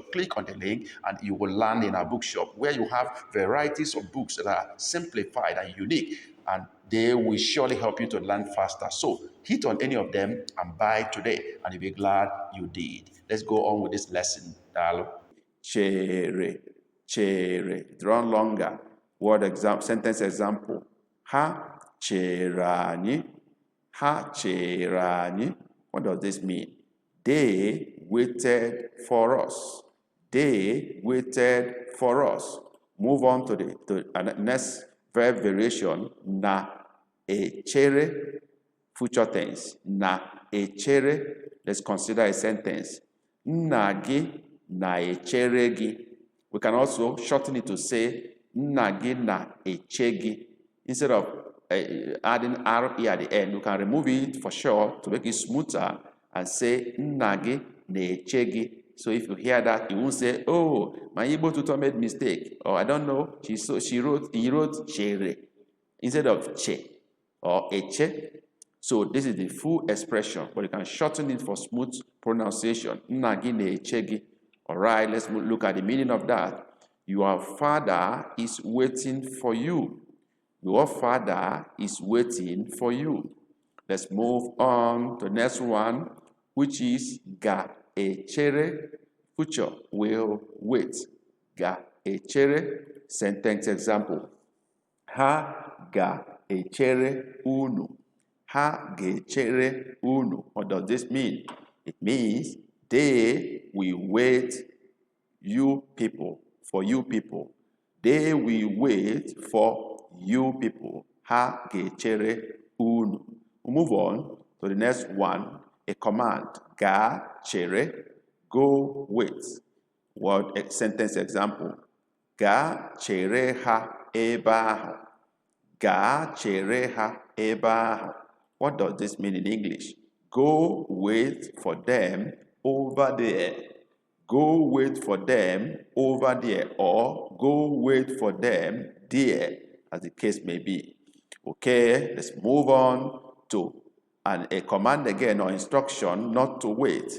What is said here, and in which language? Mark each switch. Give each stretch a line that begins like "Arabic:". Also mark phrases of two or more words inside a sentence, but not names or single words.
English: Click on the link and you will land in our bookshop where you have varieties of books that are simplified and unique, and they will surely help you to learn faster. So hit on any of them and buy today, and you'll be glad you did. Let's go on with this lesson. Dialogue.
Igbo: Chere, chere.
English: It run longer. Word example, sentence example.
Igbo: Ha chere anyị. Ha chere anyị.
English: What does this mean? They waited for us. They waited for us. Move on to the next verb variation.
Igbo: Na echere,
English: future tense.
Igbo: Na echere.
English: Let's consider a sentence.
Igbo: Nna gị na-echere gị.
English: We can also shorten it to say
Igbo: nna gị na-eche gị.
English: Instead of adding RE at the end, you can remove it for sure to make it smoother and say
Igbo: nna gị na-eche gị.
English: So if you hear that, you won't say, oh, my Igbo tutor made mistake, or I don't know, he wrote Chere instead of Che or Eche. So this is the full expression, but you can shorten it for smooth pronunciation.
Igbo: Nna gị na-eche gị.
English: All right, let's look at the meaning of that. Your father is waiting for you. Your father is waiting for you. Let's move on to the next one, which is ga-echere. Future will wait.
Igbo: Ga-echere.
English: Sentence example.
Igbo: Ha ga-echere unu. Ha ga-echere unu.
English: What does this mean? It means they will wait you people, for you people. They will wait for you people.
Igbo: Ha ga-echere unu.
English: We'll move on to the next one, a command.
Igbo: Ga-chere,
English: go wait. Word sentence example.
Igbo: Ga-chere ha ebe ahụ. Ga-chere ha ebe ahụ.
English: What does this mean in English? Go wait for them over there. Go wait for them over there, or go wait for them there, as the case may be. Okay, let's move on to a command again, or instruction not to wait.